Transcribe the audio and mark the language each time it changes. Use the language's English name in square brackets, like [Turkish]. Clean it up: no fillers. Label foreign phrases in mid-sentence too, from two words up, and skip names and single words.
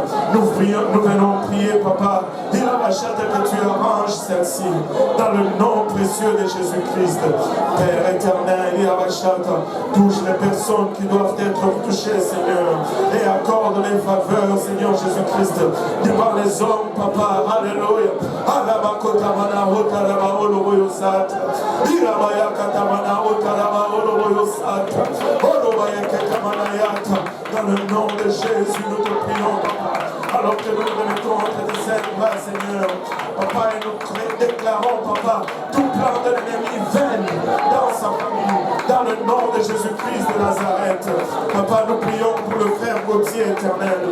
[French] Nous venons prier, Papa, il a bachata, que tu arranges celle-ci, dans le nom précieux de Jésus-Christ. Père éternel, il a bachata, touche les personnes qui doivent être touchées, Seigneur, et accorde les faveurs, Seigneur Jésus-Christ, devant les hommes, Papa. Alléluia. Alabakotamana otaraba oloboyosata. Irabaya katamana otaraba oloboyosata. Olobaya katamana yata. Dans le nom de Jésus, nous te prions, Papa. Alors que nous nous remettons entre tes ailes, Seigneur. Papa, et nous déclarons, Papa, tout plan de l'ennemi vaine dans sa famille, dans le nom de Jésus-Christ de Nazareth. Papa, nous prions pour le frère Gauthier éternel.